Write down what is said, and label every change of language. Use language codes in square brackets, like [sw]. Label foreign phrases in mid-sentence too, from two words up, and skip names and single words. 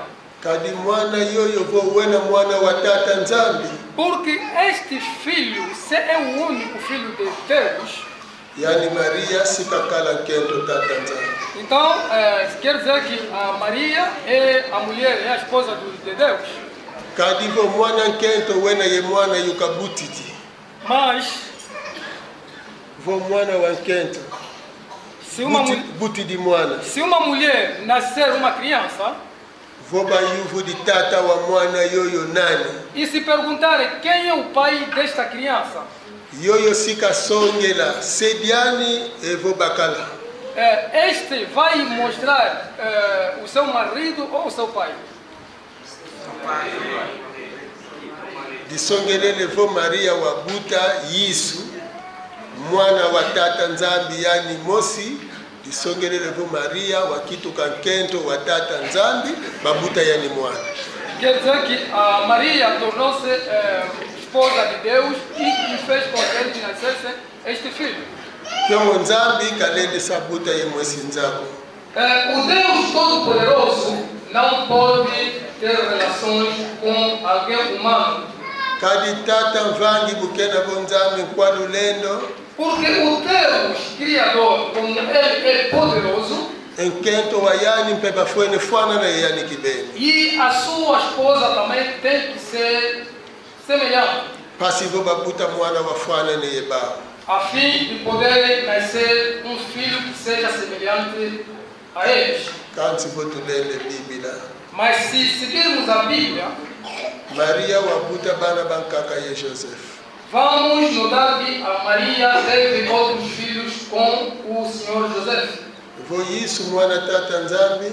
[kg] kadi mwana yoyo vo wena mwana wa tata nzambe [pt] Porque este filho, se é o único filho de Deus, [kg] yani Maria sikakala kento tata nzambe [pt] então quer dizer que a Maria é a mulher, é a esposa de Deus. [kg] kadi vo mwana kento wena ye mwana yukabutiti [pt] Mas [kg] vo mwana wa kento buti di mwana [pt] se uma mulher nascer uma criança [kg] vo bayuvu di tata wa mwana yoyo nani [pt] e se perguntarem quem é o pai desta criança, [kg] yoyo sikasongela sediani evo bakala [pt] este vai mostrar o seu marido ou o seu pai. [kg] disongelele vo Maria wa buta Yesu mwana wa tata nzambi yani mosi disongelele vo Maria wa kitu kankento wa tata nzambi babuta yani mwana [pt] Quer dizer que a Maria tornou-se esposa de Deus e que fez com que ele nascesse este filho. [kg] kemo nzambi kalende sabuta ye mwesi nzako [pt] O Deus Todo-Poderoso não pode ter relações com alguém humano. [kg] kadi tata mvangi bukena vo nzambi kwa lulendo [pt] Porque o Deus Criador, como Ele é poderoso, [kg] enkento wa yani mpe bafuene fwana na ye yani kibeni [pt] e a sua esposa também tem que ser semelhante, [kg] pasi vo babuta mwana wa fwana ne ye bao [pt] a fim de poder nascer um filho que seja semelhante a eles. [kg] kansi vo tulende biblia [pt] Mas se seguirmos a Bíblia, [kg] Maria wabuta bana bankaka ye Joseph [pt] vamos notar que a Maria teve outros filhos com o Senhor José. [kg] vo Yesu mwana tata nzambi